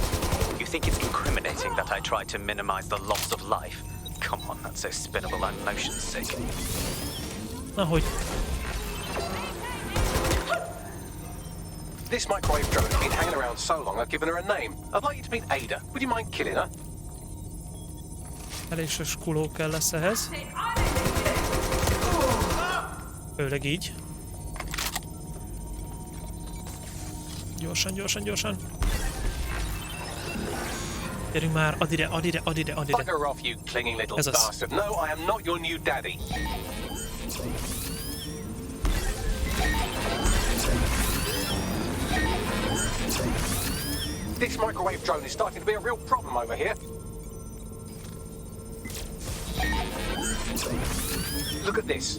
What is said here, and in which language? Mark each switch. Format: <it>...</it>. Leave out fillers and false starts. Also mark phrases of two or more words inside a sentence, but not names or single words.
<en>You think it's incriminating that I tried to minimize the loss of life? Come on, that's so spinnable, I'm motion sick.</en> <hu>Ahogy.</hu> <en>This microwave drone has been hanging around so long I've given her a name. I'd like you to meet Ada. Would you mind killing her?</en> <hu>Elég sok kuló kell lesz ehhez. Főleg így. Gyorsan. Gyerünk már, add ide.</hu> <en>Bugger off, you clinging little bastard. No, I am not your new daddy. This microwave drone is starting to be a real problem over here. Look at this.</en>